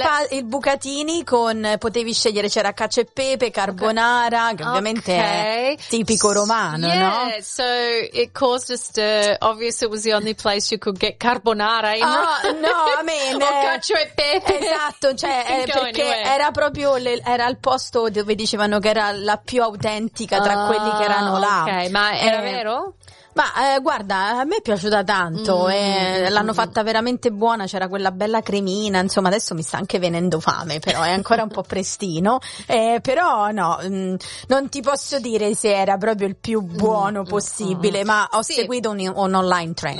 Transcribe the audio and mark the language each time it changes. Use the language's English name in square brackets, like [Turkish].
[Italian] Il bucatini con, potevi scegliere, c'era cacio e pepe, carbonara, che ovviamente è tipico romano, [English] no? Yeah, so it caused a stir. Obviously it was the only place you could get carbonara in cacio e pepe. [Italian] Esatto, cioè, perché era proprio, era il posto dove dicevano che era la più autentica tra quelli che erano là. Ok, ma era vero? Guarda, a me è piaciuta tanto, l'hanno fatta veramente buona, c'era quella bella cremina, insomma adesso mi sta anche venendo fame, però è ancora un po' prestino, però no, non ti posso dire se era proprio il più buono possibile, ma ho seguito un online trend.